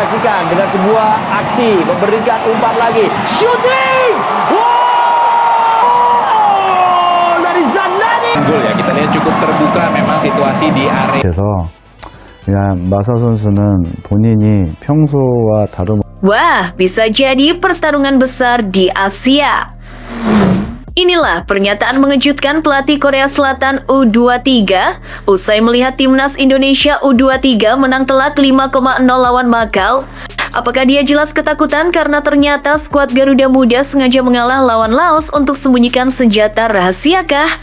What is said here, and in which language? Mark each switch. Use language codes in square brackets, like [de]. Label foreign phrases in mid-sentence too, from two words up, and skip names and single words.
[id] saksikan dengan sebuah aksi memberikan umpan lagi. Shooting! Wow! Dari Zandani. Gol ya, kita lihat cukup terbuka memang situasi di area. [ko] 그래서 그냥 마사 선수는 본인이 평소와 다름 [id] Wah, bisa jadi pertarungan besar di Asia. Inilah pernyataan mengejutkan pelatih Korea Selatan U23 usai melihat timnas Indonesia U23 menang telak 5,0 lawan Makau. Apakah dia jelas ketakutan karena ternyata skuad Garuda Muda sengaja mengalah lawan Laos untuk sembunyikan senjata rahasiakah?